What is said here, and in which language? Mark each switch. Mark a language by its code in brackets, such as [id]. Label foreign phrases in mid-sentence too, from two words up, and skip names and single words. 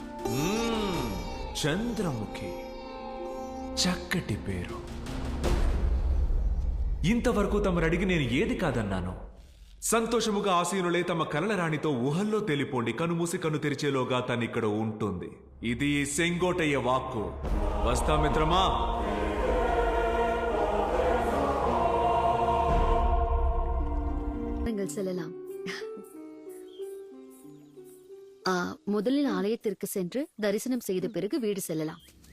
[te] చంద్రముఖి, చక్కటి పేరు. ఇంతవరకు తమరడిగి నేను ఏది కాదన్నాను? సంతోషముగా ఆసీనులే తమ కలల రాణితో ఊహల్లో తెలిపోండి. కనుమూసి కన్ను తెరిచేలోగా తనిక్కడ ఉంటుంది. ఇది సెంగోటయ్య వాక్కు. వస్తా మిత్రమా. [ta] செல்லலாம். முதலில் ஆலயத்திற்கு சென்று தரிசனம் செய்த பிறகு வீடு செல்லலாம்.